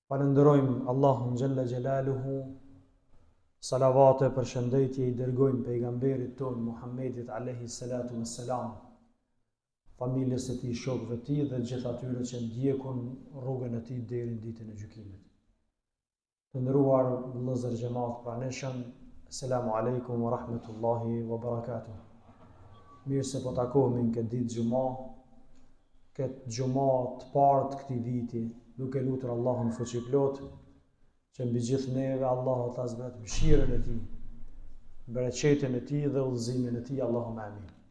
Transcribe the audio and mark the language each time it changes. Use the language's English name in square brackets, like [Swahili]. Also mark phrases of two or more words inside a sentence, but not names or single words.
[Albanian] Falenderojmë Allahun [Arabic] جل جلاله, [Albanian] salavate për shëndetje i dërgojmë pejgamberit ton Muhammedit [Arabic] عليه الصلاة والسلام, [Albanian] familjes së tij, shokëve të tij dhe gjithë atyre që ndjekun rrugën e tij deri në ditën e gjykimit. Të nderuar vëllezër xhamat praneshëm, [Arabic] السلام عليكم ورحمة الله وبركاته. [Albanian] Mirë se po takohemi në këtë ditë xhumë, këtë xhumë të parë të këtij viti, duke lutur Allahun fuqiplot që mbi gjithë neve Allahu ta zbret mëshirën e tij, bereqetin e tij dhe udhëzimin e tij, [Arabic] اللهم آمين.